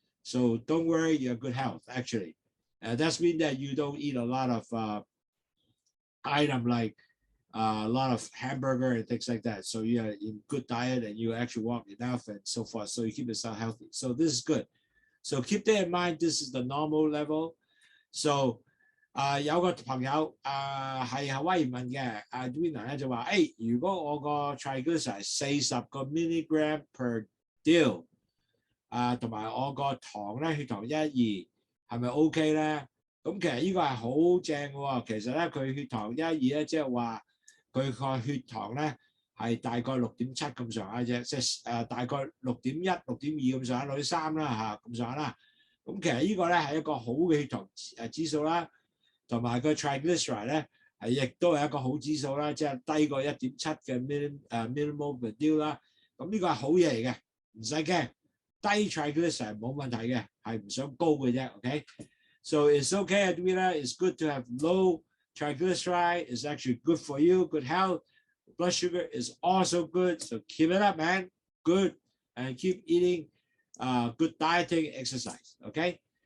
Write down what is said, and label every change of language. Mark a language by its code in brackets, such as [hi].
[en] So don't worry, you're good health, actually. That's mean that you don't eat a lot of item like a lot of hamburger and things like that. So you're in good diet and you actually walk enough and so forth. So you keep yourself healthy. So this is good. So keep that in mind. This is the normal level. [yue] So 有個朋友係夏威夷問嘅，Dwayne 咧就話：如果我個 triglyceride 40個 milligram per deal，同埋我個糖咧血糖112，係咪 OK 咧？咁其實呢個係好正喎。其實咧佢血糖112咧，即係話佢個血糖咧係大概6.7咁上下啫，即係大概6.1、6.2咁上下，6.3啦咁上下啦。咁其實呢個咧係一個好嘅血糖指數啦。同埋個 triglyceride 咧係亦都係一個好指數啦，即係低過1.7嘅 millimole per deal 啦。咁呢個係好嘢嚟嘅，唔使驚。低 triglyceride 冇問題嘅，係唔想高嘅啫。 [en] OK，so it's okay, Edwina. It's good to have low triglyceride is actually good for you, good health. Blood sugar is also good, so keep it up, man. Good, and keep eating, good dieting, exercise. Okay.